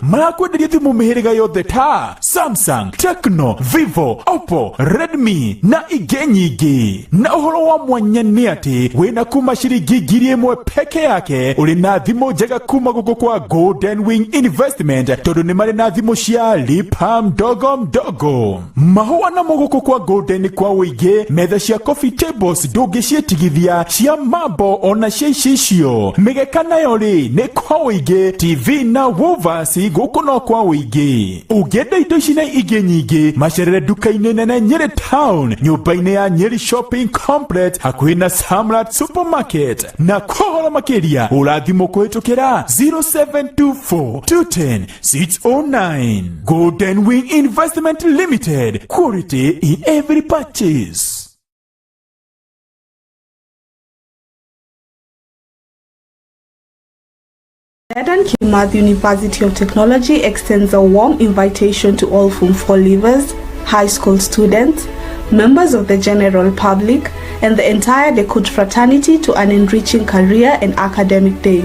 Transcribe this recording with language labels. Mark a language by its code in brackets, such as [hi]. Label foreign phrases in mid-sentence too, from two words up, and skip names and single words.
[ki] Marakwenderia thimũ mĩhĩrĩga yothe ta Samsung, Tecno, Vivo, Oppo, Redmi na ingĩ nyingĩ. Na ũhoro wa mwanya nĩ atĩ wĩna kuma ciringi 1,000 [sw] peke yake [ki] ũrĩ na thimũ njega kuma gũkũ kwa Golden Wing Investment, tondũ nĩ marĩ na thimũ cia [sw] lipa mdogo mdogo. [ki] Mahũa na mũgũkũ kwa Golden kwa wĩingĩ, metha cia [en] coffee tables [ki] ndũngĩcietigithia, cia mambo ona cia icicio. Mĩgeka nayo rĩ nĩ kwa wĩingĩ, TV na woofers gũkũ no kwa wĩingĩ. Ũngĩenda indo ici na ingĩ nyingĩ macerere duka-inĩ nene Nyeri Town, nyũmba-inĩ ya Nyeri Shopping Complex hakuhĩ na Samrat Supermarket. Na kwa ũhoro makĩria ũrathimũ kũhetũkĩra 0724210609. [en] Golden Wing Investment Limited, quality in every purchase. Dedan Kimathi University of Technology extends a warm invitation to all Form 4 leavers, high school students, members of the general public, and the entire Dekut fraternity to an enriching career and academic day.